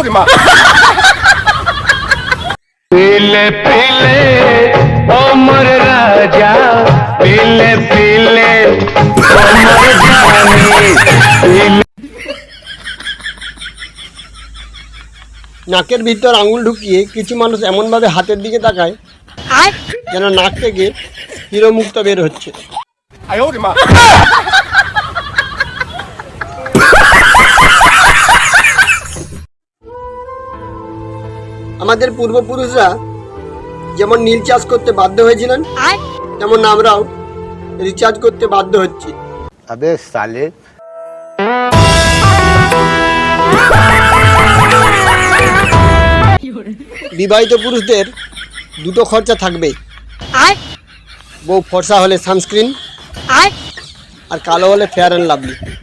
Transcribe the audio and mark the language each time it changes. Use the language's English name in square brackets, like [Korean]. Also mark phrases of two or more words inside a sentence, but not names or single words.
[Hindi] पीले पीले ओमर राजा पीले पीले ओमर जानी [Bangla] নাকের ভিতর আঙুল ঢুকিয়ে কিছু মানুষ এমনভাবে হাতের দিকে তাকায় যেন নাক থেকে হিরোমুক্ত বের হচ্ছে। আমাদের পূর্বপুরুষরা যেমন নীল চাষ করতে বাধ্য হয়েছিলেন, তেমন আমরাও রিচার্জ করতে বাধ্য হচ্ছি। [Hindi] अबे साले [Bangla] বিবাহিত পুরুষদের দুটো খরচা থাকবে, বউ ফর্সা হলে সানস্ক্রিন, আর কালো হলে ফেয়ার অ্যান্ড লাভলি।